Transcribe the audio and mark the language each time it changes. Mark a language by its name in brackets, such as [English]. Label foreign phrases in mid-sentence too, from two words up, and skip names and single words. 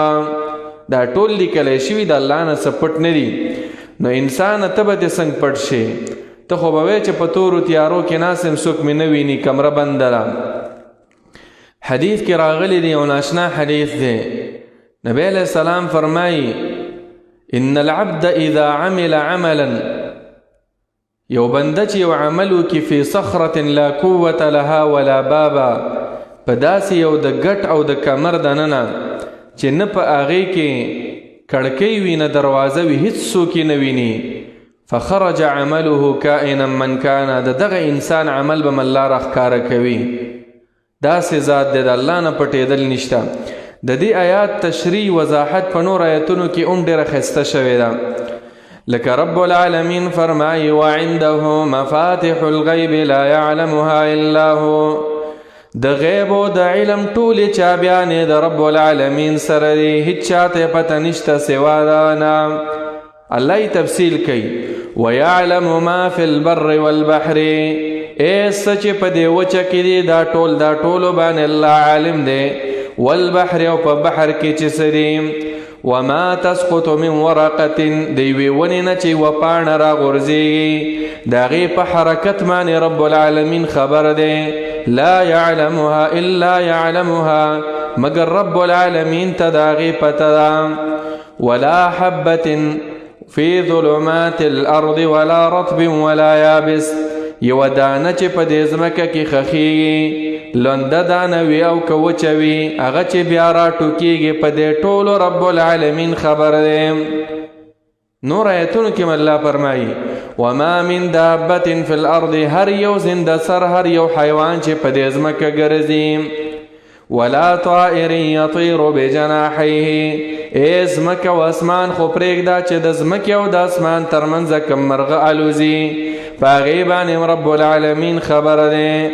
[Pashto] دا ټول لیکلی شوي د الله نه څه پټ نه دي. نو انسان ته به دې څنګه پټ شي؟ ته خو به وایې چې په تورو تیارو کې ناست یم څوک مې نه ویني کمره بنده ده. حدیث کې راغلی دی، یو ناشنا حدیث دی. نبی [Arabic] علیہ السلام [Pashto] فرمایي [Arabic] ان العبد اذا عمل عملا، [Pashto] یو بنده چې یو عمل وکړي [Arabic] فی صخرة لا قوة لها ولا بابا، [Pashto] په داسې یو د ګټ او د کمر دننه چې نه په هغې کې کړکۍ وي نه دروازه وي، هیڅ څوک یې نه ویني، [Arabic] فخرج عمله کائنا من کان، [Pashto] د دغه انسان عمل به الله راښکاره کوي. داسې ذات دی د الله نه پټېدل نشته. د دې آیات تشریح وضاحت په نور آیتونو کې هم ډېره ښایسته شوې ده. لکه رب العالمین فرمایي [Arabic] وعنده مفاتح الغیب لا یعلمها الا هو، [Pashto] د غیب او د علم ټولې چابیانې د رب العالمین سره دي، هیڅ چاته پته نشته سوا د نه. الله یې تفصیل کوي [Arabic] ویعلم ما فی البر والبحر، [Pashto] څه چې په دې وچه کې دي دا ټولو باندې الله عالم دی. والبحر او په بحر کې چې څه دي. [Arabic] وما تسقط من ورقة، [Pashto] د یوې ونې نه چې یوه پاڼه راغورځېږي د هغې په حرکت باندې رب العالمین خبر دی. [Arabic] لا يعلمها الا يعلمها، [Pashto] مگر رب العالمین ته د هغې پته ده. [Arabic] ولا حبة فی ظلمات الارض ولا رطب ولا یابس، [Pashto] یوه دانه چې په دې ځمکه کې خښېږي، لنده دانه وي او که وچه وي، هغه چې بیا راټوکېږي، په دې ټولو رب العالمین خبر دی. نور آیتونو کې الله فرمایي [Arabic] وما من دابة فی الارض، [Pashto] هر یو زنده سر، هر یو حیوان چې په دې ځمکه ګرځي. [Arabic] ولا طائر یطیر بجناحیه، [Pashto] ځمکه او اسمان خو پرېږده چې د ځمکې او د اسمان ترمنځه کوم مرغه الوزي، په هغې باندې رب العالمین خبر دی.